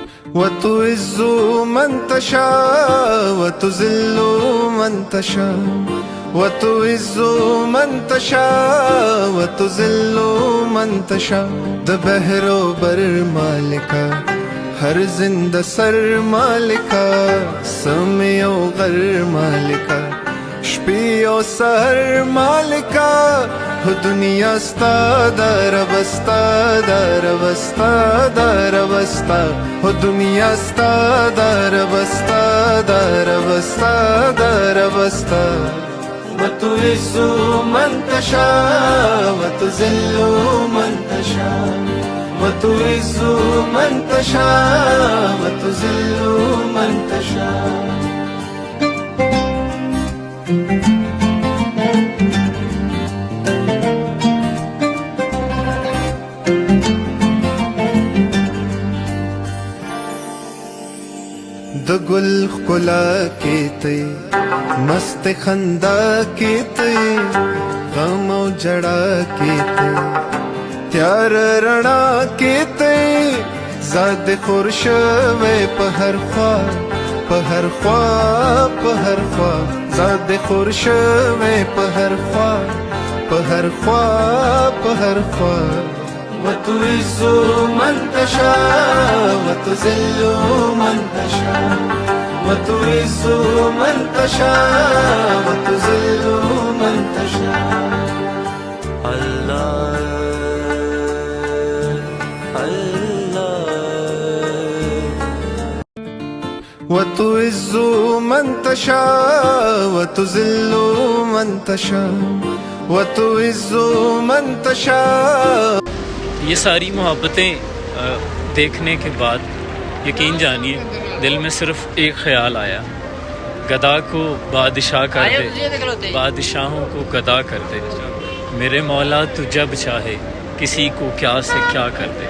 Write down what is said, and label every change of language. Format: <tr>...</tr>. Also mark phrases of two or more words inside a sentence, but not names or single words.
<ar>وتعز من تشاء وتذل من تشاء وتعز من تشاء وتذل من تشاء</ar> <ps>د بحر و بر مالکا ہر زندہ سر مالکا سمی و غر مالکا شپی و سحر مالکا ہو دنیا ستا در بستا در بستا در بستا ہو دنیا ستا در بستا در بستا در بستا</ps> <ar>وتعز من تشاء وتذل من تشاء وتعز من تشاء وتذل من تشاء</ar> <ps>د گل خلا کیتے مست خندا کیتے غم و جڑا کیتے تیار رڼا کیتے زاد خورش وے پہر خوا پہر خوا پہر خوا زاد خورش وے پہر خوا پہر خوا پہر خوا</ps> <ar>وتعز من تشاء وتذل من تشاء وتعز من تشاء وتذل من تشاء الله وتعز من تشاء وتذل من تشاء وتعز من تشاء</ar> <hi>ये सारी मोहब्बतें देखने के बाद यकीन जानिए दिल में सिर्फ एक ख्याल आया, गदा को बादशाह कर दे, बादशाहों को गदा कर दे। मेरे मौला तू जब चाहे किसी को क्या से क्या कर दे।</hi>